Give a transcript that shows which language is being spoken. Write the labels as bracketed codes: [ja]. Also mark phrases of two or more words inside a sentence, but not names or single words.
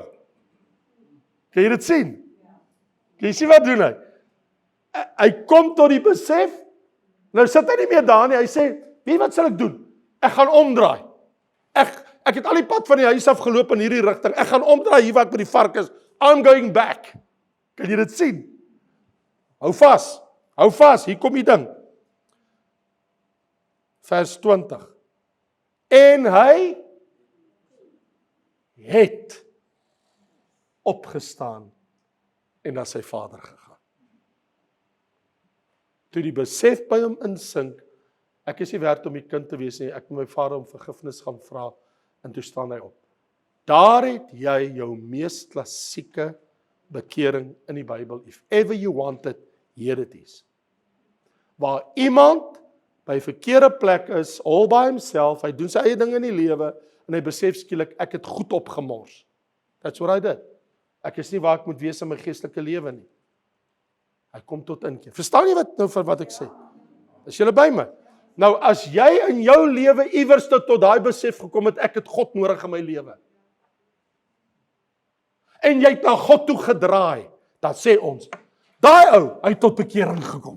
[af] Kan jy dit sien? Kan jy sien wat doen hy? Hy kom tot die besef, nou sit hy nie meer daar nie, hy sê, weet wat sal ek doen? Ek gaan omdraai. Ek het al die pad van die huis af geloop in hierdie rigting, ek gaan omdraai hier waar ek by die varke is, [en] I'm going back. [af] Kan jy dit sien? Hou vas, hier kom die ding. Vers 20. En hy het opgestaan en na sy vader gegaan. Toe die besef by hom insink, ek is nie werd om die kind te wees nie, ek moet my vader om vergifnis gaan vra, en toe staan hy op. Daar het jy jou mees klassieke bekering in die Bybel. [en] If ever you want it, here it is. [af] Waar iemand by 'n verkeerde plek is, [en] all by himself, [af] hy doen sy eie ding in die lewe, en hy besef skielik, ek het goed opgemors. [en] That's what I did. [af] Ek is nie waar ek moet wees in my geestelike lewe nie. Hy kom tot inkeer. Verstaan jy wat ek sê? Is julle by my? Nou, as jy in jou lewe iewers tot daai besef gekom het, ek het God nodig in my lewe, en jy het na God toe gedraai, dan sê ons, daai ou, hy het tot bekering gekom.